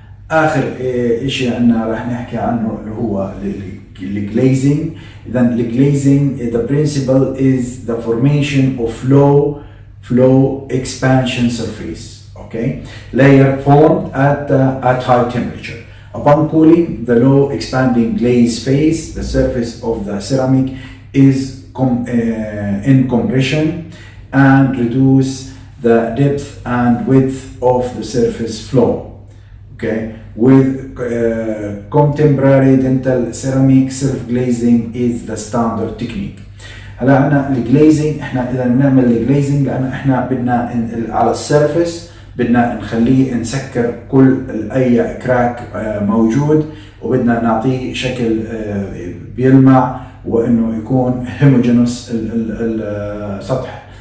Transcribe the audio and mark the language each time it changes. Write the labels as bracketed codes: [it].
[ar] آخر شيء عندنا راح نحكي عنه اللي هو الglazing. [en] Then glazing, the principle is the formation of flow expansion surface. Okay, layer formed at high temperature. Upon cooling, the low expanding glaze phase, the surface of the ceramic is in compression and reduce the depth and width of the surface flow. Okay, with contemporary dental ceramic self-glazing is the standard technique. [ar] هلا عنا الجليزنج، احنا اذا بنعمل الجليزنج لان احنا بدنا على السيرفيس بدنا نخليه نسكر كل اي كراك موجود، وبدنا نعطيه شكل بيلمع، وانه يكون هيموجينوس سطح